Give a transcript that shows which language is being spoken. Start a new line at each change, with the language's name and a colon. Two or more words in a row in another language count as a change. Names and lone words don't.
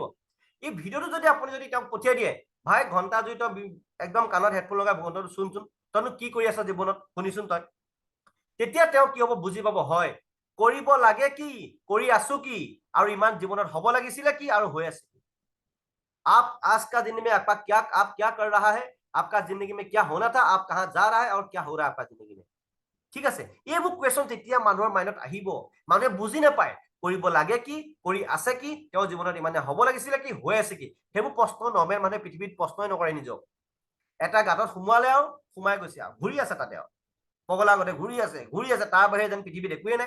Assamese: এই ভিডিঅ'টো যদি আপুনি যদি তেওঁক পঠিয়াই দিয়ে, ভাই ঘণ্টা যদি তই একদম কাণত হেডফোন লগাই ঘণ্টাটো শুনচোন, তইনো কি কৰি আছ জীৱনত, শুনিচোন তই, তেতিয়া তেওঁ কি হ'ব বুজি পাব, হয় কৰিব লাগে কি, কৰি আছো কি, আৰু ইমান জীৱনত হ'ব লাগিছিলে কি, আৰু হৈ আছে কি।
Hindi: आप आज का दिन में आप क्या कर रहा है, आपका जिंदगी में क्या होना था, आप कहां जा रहा है और क्या हो रहा है आपका जिंदगी में।
Assamese: ঠিক আছে, এইবোৰ কুৱেশ্যন তেতিয়া মানুহৰ মাইণ্ডত আহিব, মানুহে বুজি নাপায় কৰিব লাগে কি, কৰি আছে কি, তেওঁৰ জীৱনত ইমানে হ'ব লাগিছিলে কি, হৈ আছে কি, সেইবোৰ প্ৰশ্ন নৰ্মেল মানুহে পৃথিৱীত প্ৰশ্নই নকৰে নিজক। এটা গাঁতত সোমোৱালে আৰু সোমাই গৈছে, আৰু ঘূৰি আছে তাতে, আৰু পগলা আগতে ঘূৰি আছে, তাৰ বাহিৰে যেন পৃথিৱীত একোৱে নাই।